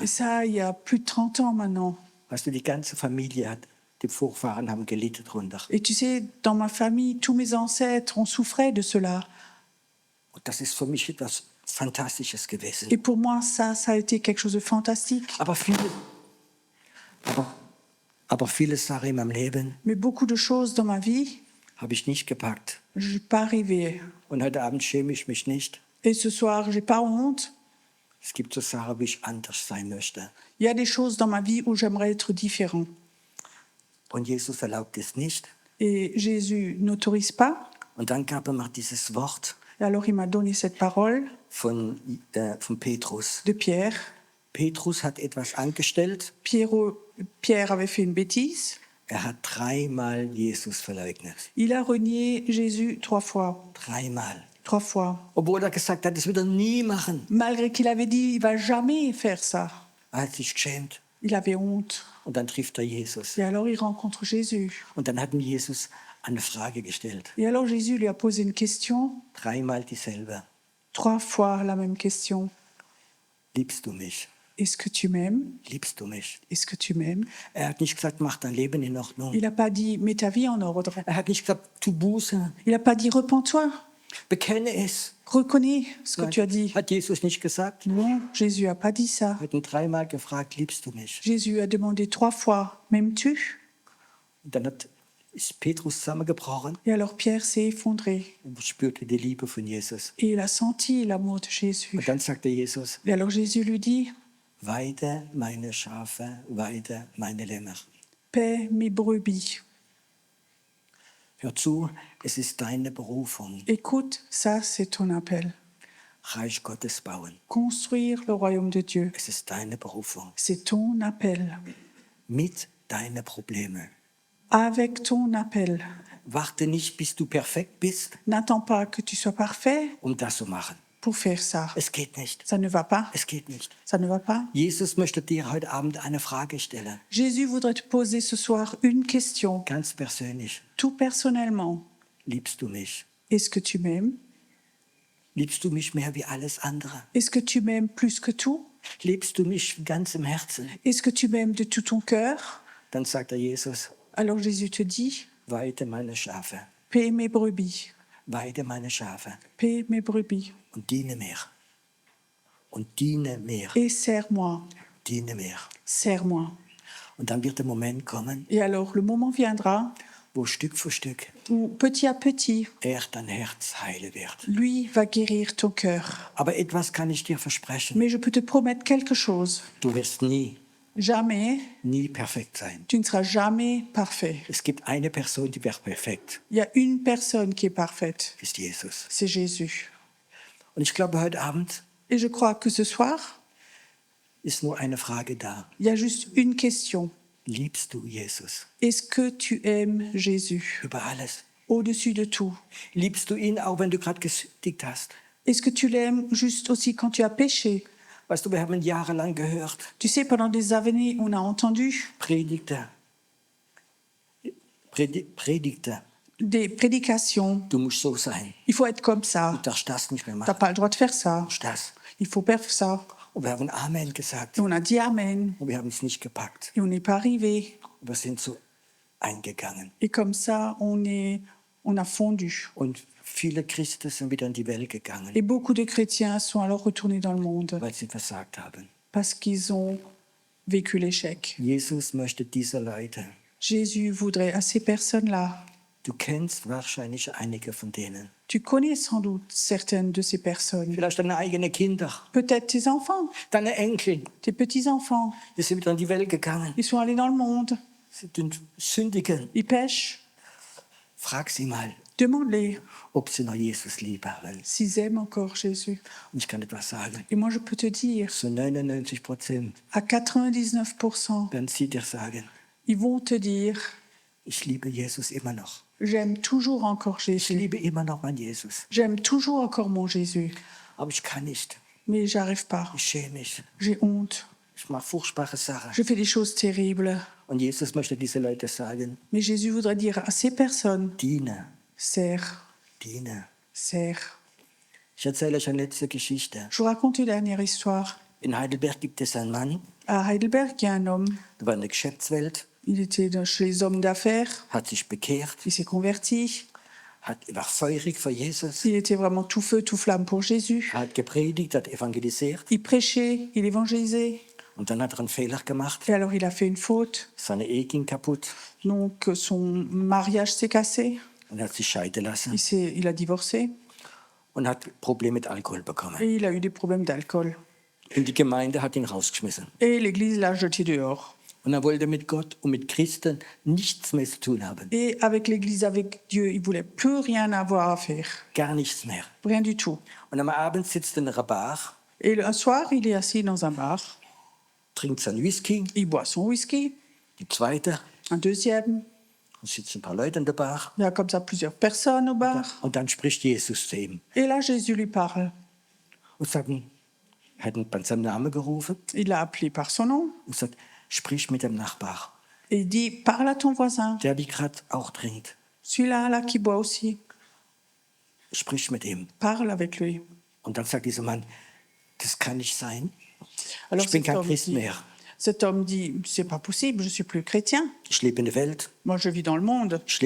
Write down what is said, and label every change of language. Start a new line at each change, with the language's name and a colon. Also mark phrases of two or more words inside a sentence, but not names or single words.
French: Et ça, il y a plus de 30 ans maintenant.
German: Weißt du, die ganze Familie hat, die Vorfahren haben gelitten drunter.
French: Et tu sais, dans ma famille, tous mes ancêtres ont souffert de cela.
German: Und das ist für mich etwas Fantastisches gewesen.
French: Et pour moi, ça a été quelque chose de fantastique.
German: Aber viele Sachen in meinem Leben
French: Mais beaucoup de choses dans ma vie,
German: habe ich nicht gepackt.
French: je n'ai pas arrivé.
German: Und heute Abend schäme ich mich nicht.
French: Et ce soir, j'ai pas honte.
German: Es gibt so Sachen, wie ich anders sein möchte.
French: Il y a des choses dans ma vie où j'aimerais être différent.
German: Und Jesus erlaubt es nicht.
French: Et Jésus n'autorise pas.
German: Und dann gab er mir dieses Wort
French: Et alors, il m'a donné cette parole
German: von Petrus.
French: de Pierre.
German: Petrus hat etwas angestellt.
French: Pierre avait fait une bêtise.
German: Er hat 3-mal Jesus verleugnet.
French: Il a renié Jésus 3 fois.
German: 3-mal.
French: 3 fois.
German: Obwohl er gesagt hat, das wird er nie machen.
French: Malgré qu'il avait dit, il va jamais faire ça.
German: Er hat sich geschämt.
French: Il avait honte.
German: Und dann trifft er Jesus.
French: Et alors, il rencontre Jésus.
German: Und dann hat ihm Jesus eine Frage gestellt.
French: Et alors, Jésus lui a posé une question.
German: 3-mal dieselbe.
French: 3 fois la même question.
German: Liebst du mich?
French: Est-ce que tu m'aimes?
German: Liebst du mich?
French: Est-ce que tu m'aimes?
German: Er hat nicht gesagt, mach dein Leben in Ordnung.
French: Il n'a pas dit, mets ta vie en ordre.
German: Er hat nicht gesagt, tu Buße.
French: Il n'a pas dit, repens-toi.
German: Bekenne es.
French: Reconnais ce que tu as dit.
German: Hat Jesus nicht gesagt?
French: Non, Jésus n'a pas dit ça.
German: Er hat ihn dreimal gefragt, liebst du mich?
French: Jésus a demandé 3 fois, m'aimes-tu?
German: Und dann ist Petrus zusammengebrochen
French: Et alors Pierre s'est effondré.
German: und spürte die Liebe von Jesus.
French: Et il a senti l'amour de Jésus.
German: Und dann sagte Jesus,
French: Et alors Jésus lui dit,
German: weide meine Schafe, weide meine Lämmer.
French: paie mes brebis.
German: Hör zu, es ist deine Berufung,
French: Écoute, ça c'est ton appel.
German: Reich Gottes bauen.
French: Construire le royaume de Dieu,
German: Es ist deine Berufung.
French: c'est ton appel.
German: Mit deinen Problemen.
French: Avec ton appel.
German: Warte nicht, bis du perfekt bist,
French: N'attends pas que tu sois parfait
German: um das zu machen.
French: pour faire ça.
German: Es geht nicht.
French: Ça ne va pas.
German: Es geht nicht.
French: Ça ne va pas.
German: Jesus möchte dir heute Abend eine Frage stellen.
French: Jésus voudrait te poser ce soir une question,
German: Ganz persönlich.
French: tout personnellement.
German: Liebst du mich?
French: Est-ce que tu m'aimes?
German: Liebst du mich mehr wie alles andere?
French: Est-ce que tu m'aimes plus que tout?
German: Liebst du mich von ganzem Herzen?
French: Est-ce que tu m'aimes de tout ton cœur?
German: Dann sagt Jesus,
French: Alors Jésus te dit,
German: weide meine Schafe,
French: paie mes brebis,
German: weide meine Schafe
French: paie mes brebis
German: und diene mir. Und diene mir,
French: et sers-moi,
German: diene mir.
French: sers-moi.
German: Und dann wird der Moment kommen,
French: Et alors le moment viendra
German: wo Stück für Stück
French: où petit à petit,
German: dein Herz heile wird.
French: lui va guérir ton cœur.
German: Aber etwas kann ich dir versprechen.
French: Mais je peux te promettre quelque chose.
German: Du wirst
French: Jamais,
German: nie perfekt sein.
French: tu ne seras jamais parfait.
German: Es gibt eine Person, die wäre perfekt,
French: Il y a une personne qui est parfaite,
German: ist Jesus.
French: c'est Jésus.
German: Und ich glaube, heute Abend
French: Et je crois que ce soir,
German: ist nur eine Frage da.
French: il y a juste une question.
German: Liebst du Jesus
French: Est-ce que tu aimes Jésus
German: über alles?
French: au-dessus de tout?
German: Liebst du ihn, auch wenn du gerade gesündigt hast?
French: Est-ce que tu l'aimes juste aussi quand tu as péché?
German: Weißt du, wir haben jahrelang gehört,
French: Tu sais, pendant des années, on a entendu
German: Predigte,
French: des prédications.
German: du musst so sein.
French: Il faut être comme
German: Du
French: ça.
German: darfst das nicht mehr
French: Tu n'as
German: machen.
French: pas le droit de faire ça.
German: Du darfst das.
French: Il faut faire ça.
German: Und wir haben Amen gesagt
French: Et on a dit Amen.
German: und wir haben es nicht gepackt.
French: Et on n'est pas arrivé.
German: Wir sind so eingegangen.
French: Et comme ça, on a fondu.
German: Und viele Christen sind wieder in die Welt gegangen,
French: Et beaucoup de chrétiens sont alors retournés dans le monde
German: weil sie versagt haben.
French: parce qu'ils ont vécu l'échec.
German: Jesus möchte diese Leute.
French: Jésus voudrait à ces personnes-là.
German: Du kennst wahrscheinlich einige von denen.
French: Tu connais sans doute certaines de ces personnes.
German: Vielleicht deine eigenen Kinder,
French: Peut-être tes enfants,
German: deine Enkel.
French: tes petits-enfants.
German: Die sind wieder in die Welt gegangen.
French: Ils sont allés dans le monde.
German: Sie sündigen.
French: Ils pêchent.
German: Frag sie mal,
French: Demande-les
German: ob sie noch Jesus lieb haben.
French: s'ils aiment encore Jésus.
German: Und ich kann etwas sagen.
French: Et moi, je peux te dire,
German: Zu 99%
French: à 99%,
German: werden sie dir sagen,
French: ils vont te dire,
German: ich liebe Jesus immer noch.
French: j'aime toujours encore
German: Ich
French: Jésus.
German: liebe immer noch meinen Jesus.
French: J'aime toujours encore mon Jésus.
German: Aber ich kann nicht.
French: Mais j'arrive pas.
German: Ich schäme mich.
French: J'ai honte.
German: Ich mache furchtbare Sachen.
French: Je fais des choses terribles.
German: Und Jesus möchte diese Leute sagen,
French: Mais Jésus voudrait dire à ces personnes,
German: diene,
French: sers,
German: diene.
French: sers.
German: Ich erzähle euch eine letzte Geschichte.
French: Je vous raconte une dernière histoire.
German: In Heidelberg gibt es einen Mann,
French: À Heidelberg, il y a un homme.
German: der war in der Geschäftswelt,
French: Il était chez les hommes d'affaires.
German: hat sich bekehrt,
French: Il s'est converti.
German: war feurig für Jesus,
French: Il était vraiment tout feu, tout flamme pour Jésus.
German: hat gepredigt, hat evangelisiert.
French: Il prêchait, il évangélisait.
German: Und dann hat er einen Fehler gemacht.
French: Et alors il a fait une faute.
German: Seine Ehe ging kaputt
French: Donc son mariage s'est cassé.
German: und er hat sich scheiden lassen
French: Il a divorcé.
German: und hat Probleme mit Alkohol bekommen.
French: Et il a eu des problèmes d'alcool.
German: Und die Gemeinde hat ihn rausgeschmissen.
French: Et l'Église l'a jeté dehors.
German: Und er wollte mit Gott und mit Christen nichts mehr zu tun haben.
French: Et avec l'Église, avec Dieu, il voulait plus rien avoir à faire.
German: Gar nichts mehr.
French: Rien du tout.
German: Und am Abend sitzt er in einer Bar,
French: Et un soir, il est assis dans un bar.
German: trinkt seinen Whisky,
French: Il boit son whisky.
German: die zweite,
French: Un deuxième.
German: und sitzen ein paar Leute in der Bar.
French: Il y a comme ça plusieurs personnes au bar.
German: Und dann spricht Jesus zu ihm
French: Et là, Jésus lui parle.
German: und sagt, er hat ihn bei seinem Namen gerufen
French: Il l'a appelé par son nom.
German: und sagt, sprich mit dem Nachbar,
French: Et il dit, parle à ton voisin.
German: der wie gerade auch trinkt.
French: Celui-là, là, qui boit aussi.
German: Sprich mit ihm.
French: Parle avec lui.
German: Und dann sagt dieser Mann, das kann nicht sein.
French: Alors
German: Ich bin kein Christ mehr.
French: cet homme dit, c'est pas possible, je suis plus chrétien.
German: Ich lebe in der Welt,
French: Moi, je vis dans le monde.